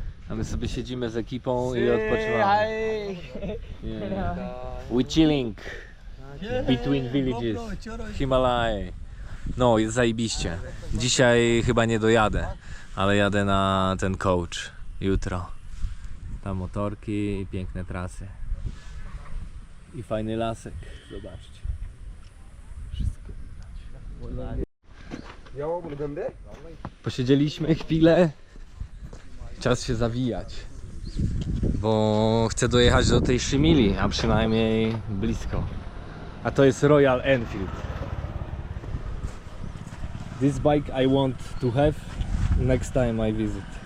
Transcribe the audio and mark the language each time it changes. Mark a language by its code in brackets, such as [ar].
[pl] A my sobie siedzimy z ekipą i odpoczywamy. [en] Yeah. We chilling between villages, Himalaya. [pl] No, jest zajebiście. Dzisiaj chyba nie dojadę, ale jadę na ten coach jutro. Tam motorki i piękne trasy. I fajny lasek, zobaczcie. Wszystko widać. Posiedzieliśmy chwilę. Czas się zawijać, bo chcę dojechać do tej Shimili, a przynajmniej blisko. A to jest Royal Enfield. [en] This bike I want to have next time I visit.